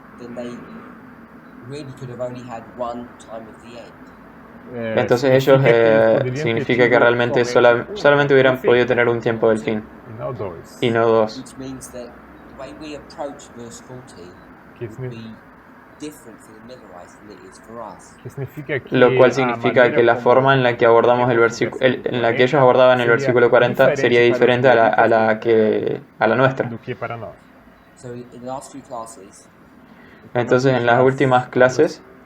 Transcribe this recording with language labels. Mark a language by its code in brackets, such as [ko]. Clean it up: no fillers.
[en] then they really could have only had one time of the end. [es] entonces ellos significa que realmente solamente hubieran podido tener un tiempo del fin y no dos. [en] Which means that the way we approach verse 40 would be different for the Millerites than it is for us. [es] Lo cual significa que la forma en la que abordamos en la que ellos abordaban el versículo 40 sería diferente a la nuestra. [en] So in the last few classes, [es] Entonces, en las últimas clases,